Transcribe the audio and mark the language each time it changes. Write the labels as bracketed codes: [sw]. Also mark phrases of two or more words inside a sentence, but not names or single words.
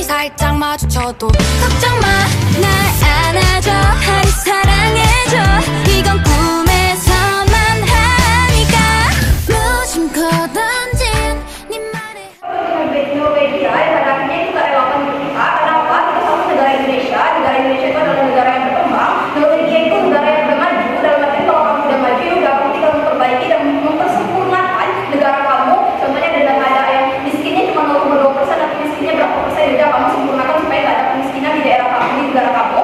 [ko] 살짝 마주쳐도 걱정 마 날 안아줘 하루 사랑해줘 이건 꿈에서만 하니까 무심코 던진 네 말에 [id] Norwegia pada akhirnya kita relakan kita. Kenapa? Kita sama negara Indonesia. Negara Indonesia itu adalah negara yang berkembang. Norwegia itu negara yang udah maju. Dalam artian kalau kamu udah maju, udah tinggal memperbaiki dan mempersempurnakan negara kamu. Contohnya dengan ada yang miskinnya cuma 0,2% atau miskinnya berapa persen, udah kamu sempurnakan supaya nggak ada kemiskinan di daerah kamu, di negara kamu.